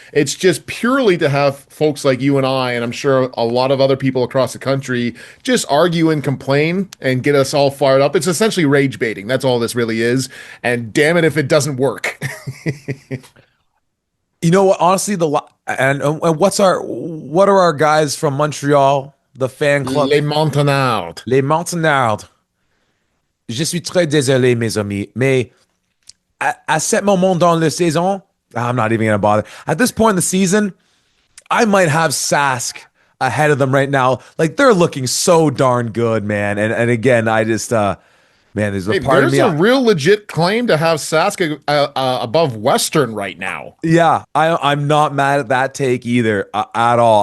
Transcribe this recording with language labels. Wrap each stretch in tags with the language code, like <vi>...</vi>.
<en>It's just purely to have folks like you and I, and I'm sure a lot of other people across the country, just argue and complain and get us all fired up. It's essentially rage baiting. That's all this really is. And damn it if it doesn't work. You know what? Honestly, what are our guys from Montreal, the fan club,</en> <fr>Les Montagnards. les Montagnards? Je suis très désolé, mes amis, mais à ce moment dans la saison,</fr> <en>I'm not even gonna bother. At this point in the season, I might have Sask ahead of them right now. Like they're looking so darn good, man. And again, I just man, there's a Hey, part of there's me. a real legit claim to have Sask above Western right now. Yeah, I'm not mad at that take either at all.</en>